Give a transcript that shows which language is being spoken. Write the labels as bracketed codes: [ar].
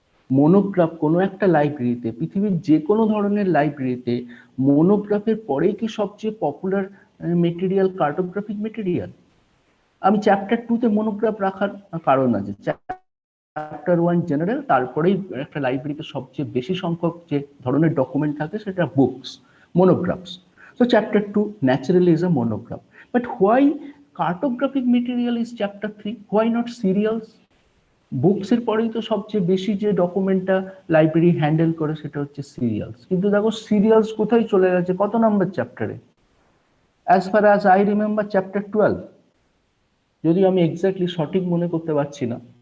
[bn] Monograph কোনো একটা লাইব্রেরিতে, পৃথিবীর যে কোনো ধরনের লাইব্রেরিতে মনোগ্রাফের পরেই কি সবচেয়ে পপুলার মেটেরিয়াল কার্টোগ্রাফিক মেটেরিয়াল? আমি চ্যাপ্টার 2 তে মনোগ্রাফ রাখার কারণ আছে। চ্যাপ্টার 1 জেনারেল, তারপরেই একটা লাইব্রেরিতে সবচেয়ে বেশি সংখ্যক যে ধরনের ডকুমেন্ট থাকে সেটা books, মোনোগ্রাফস। [en] So chapter 2 naturally is a monograph. But why cartographic material is chapter 3? Why not serials? [bn] Books এর পরেই তো সবচেয়ে বেশি যে ডকুমেন্টটা লাইব্রেরি হ্যান্ডেল করে সেটা হচ্ছে সিরিয়ালস। কিন্তু দেখো সিরিয়ালস কোথায় চলে গেছে, কত নম্বর চ্যাপ্টারে? [en] as far as I remember [bn] chapter 12, যদি আমি এক্স্যাক্টলি সঠিক মনে করতে পারছি না।